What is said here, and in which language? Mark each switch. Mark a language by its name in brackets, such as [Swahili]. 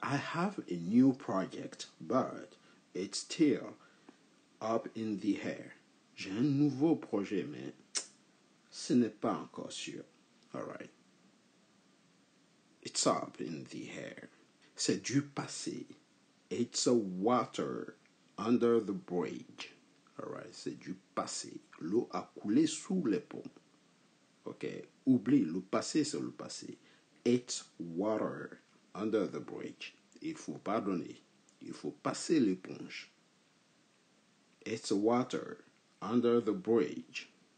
[English] I have a new project, but it's still up in the air. [French] J'ai un nouveau projet, mais ce n'est pas encore sûr. [English] Alright. It's up in the air. [French] C'est du passé. [English] It's a water under the bridge. [French] Alright. C'est du passé. L'eau a coulé sous les ponts. Ok. Oublie, le passé, c'est le passé. [English] It's water under the bridge. [French] Il faut pardonner. Il faut passer l'éponge. [English] It's water under the bridge.